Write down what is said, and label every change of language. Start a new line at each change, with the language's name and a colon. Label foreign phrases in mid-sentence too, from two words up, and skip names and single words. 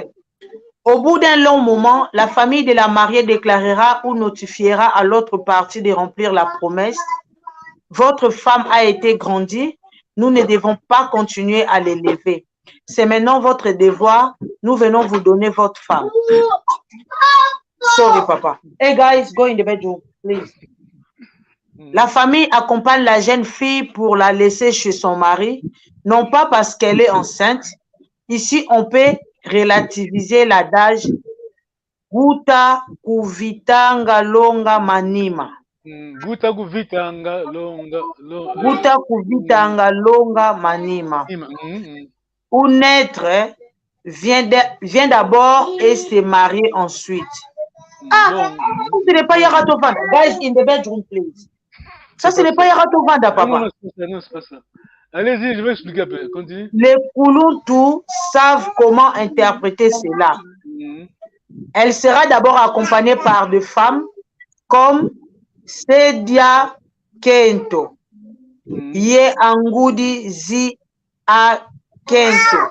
French: Au bout d'un long moment, la famille de la mariée déclarera ou notifiera à l'autre partie de remplir la promesse. Votre femme a été grandie. Nous ne devons pas continuer à l'élever. C'est maintenant votre devoir. Nous venons vous donner votre femme.
English: Sorry, papa. Hey, guys, go in the bedroom, please.
French: La famille accompagne la jeune fille pour la laisser chez son mari, non pas parce qu'elle est enceinte. Ici, on peut relativiser l'adage
Kongo: Guta kuvitanga longa manima. Guta kuvitanga longa. Guta kuvitanga longa manima.
French: Où naître vient d'abord et se marier ensuite. Ce n'est pas Yaratofanda.
English: Guys, in the bedroom, please.
French: Ça, ce n'est pas Yaratofanda, papa. Non, c'est pas ça. Allez-y, je vais expliquer un peu. Continue. Les Kuluntu savent comment interpréter cela. Elle sera d'abord accompagnée par des femmes comme
Kongo: Sedia Kento, Ye Angudi Zi A Kento.